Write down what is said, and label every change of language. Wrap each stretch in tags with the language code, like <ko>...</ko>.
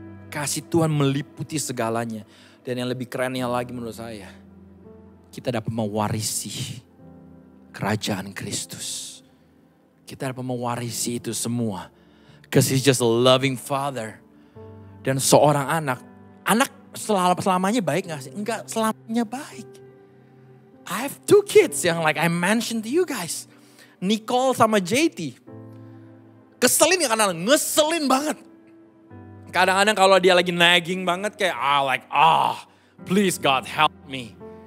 <id>Kasih Tuhan meliputi segalanya. Dan yang lebih kerennya lagi menurut saya, kita dapat mewarisi kerajaan Kristus. Kita dapat mewarisi itu semua.</id> <en>Because He's just a loving Father.</en> <id>Dan seorang anak selamanya baik gak sih? Enggak selamanya baik.</id> <en>I have 2 kids yang like I mentioned to you guys.</en> <id>Nicole sama JT. Keselin gak kadang-kadang? Ngeselin banget. Kadang-kadang kalau dia lagi nagging banget kayak</id> <en>please God help me.</en>